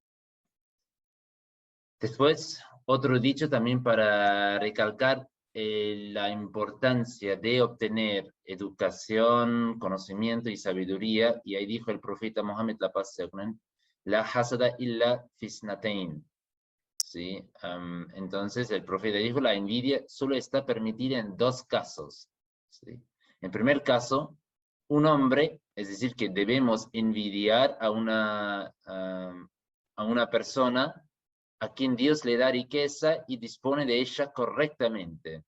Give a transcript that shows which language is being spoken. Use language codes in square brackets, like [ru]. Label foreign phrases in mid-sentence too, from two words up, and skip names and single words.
[es] Después, otro dicho también para recalcar la importancia de obtener educación, conocimiento y sabiduría, y ahí dijo el profeta Muhammad, la paz sea con él, [ar] لا حسد إلا في اثنتين. [es] ¿sí? Entonces el profeta dijo, la envidia solo está permitida en dos casos, ¿sí? En primer caso, un hombre, es decir, que debemos envidiar a una persona a quien Dios le da riqueza y dispone de ella correctamente.